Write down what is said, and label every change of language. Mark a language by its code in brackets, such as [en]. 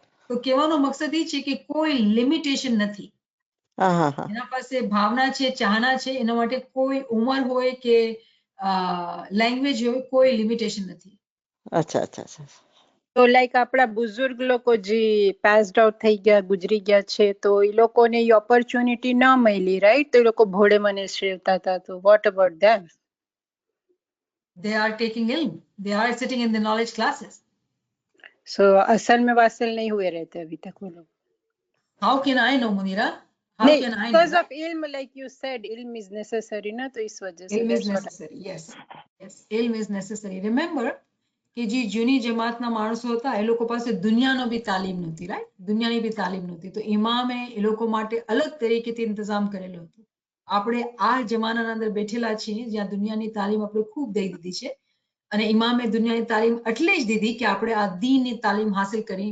[gu] તો કહેવાનો મકસદ એ છે કે કોઈ લિમિટેશન નથી. એના પાસે ભાવના છે, ચાહના છે, એના માટે કોઈ ઉંમર હોય કે લેંગ્વેજ હોય, કોઈ લિમિટેશન નથી. અચ્છા અચ્છા અચ્છા. તો લાઈક આપણા બુઝુર્ગ લોકો જે પાસ્ડ આઉટ થઈ ગયા, ગુજરી ગયા છે, તો એ લોકોને એ ઓપોર્ચ્યુનિટી ન મળી, રાઈટ? તો એ લોકો ભોળે મને સેવતા હતા, તો what about them? [en] They are taking ilm, they are sitting in the knowledge classes. [hi] So असल में वासल नहीं हुए रहते अभी तक वो लोग. [en] How can I know, Munira? How can I know? Because of ilm, like you said, ilm is necessary, na? [hi] तो इस वजह से [en] Ilm is that's what. necessary. Yes, yes, ilm is necessary. Remember, [gu] કે જે જૂની જમાતના માણસો હતા એ લોકો પાસે દુનિયાનો બી તાલીમ નહોતી, રાઈટ? દુનિયાની બી તાલીમ નહોતી, તો ઇમામે એ લોકો માટે અલગ તરીકેથી ઇંતજામ કરેલો હતો. આપણે આ જમાનાના અંદર બેઠેલા છીએ જ્યાં દુનિયાની તાલીમ આપણે ખૂબ દઈ દીધી છે, અને ઇમામે દુનિયાની તાલીમ એટલે જ દીધી કે આપણે આ દીનની તાલીમ હાસિલ કરી.